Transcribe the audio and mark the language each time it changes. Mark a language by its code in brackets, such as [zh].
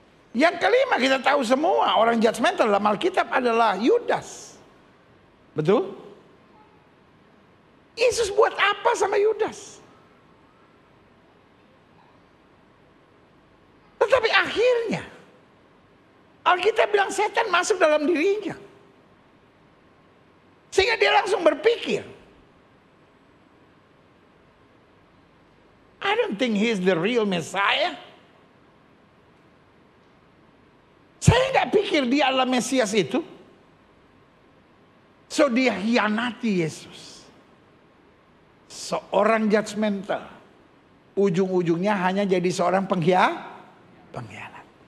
[id] Yang kelima, kita tahu semua orang judgmental dalam Alkitab adalah Yudas. Betul? Yesus buat apa sama Yudas? Tetapi akhirnya Alkitab bilang setan masuk dalam dirinya. Sehingga dia langsung berpikir, [en] I don't think he's the real Messiah. [id] Saya nggak pikir dia adalah Mesias itu. So dia hianati Yesus. Seorang judgmental. Ujung-ujungnya hanya jadi seorang pengkhianat.